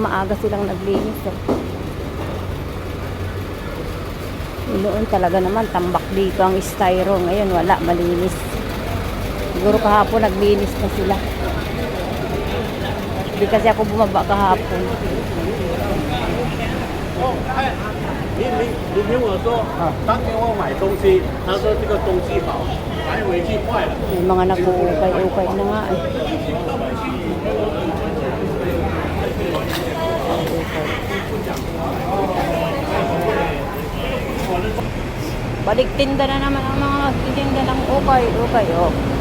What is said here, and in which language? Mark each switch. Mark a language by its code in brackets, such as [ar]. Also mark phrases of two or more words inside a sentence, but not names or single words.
[tl] Maaga silang naglinis, oh. Noon talaga naman tambak dito ang styro. Ngayon wala, malinis. Siguro kahapon naglinis na sila. Hindi kasi ako bumaba kahapon. [zh] 你听我说，当天我买东西，他说这个东西好，买回去坏了。 [tl] May mga nag-uukay-ukay na nga eh. Balik tinda na naman ang mga tinda ng ukay-ukay, oh.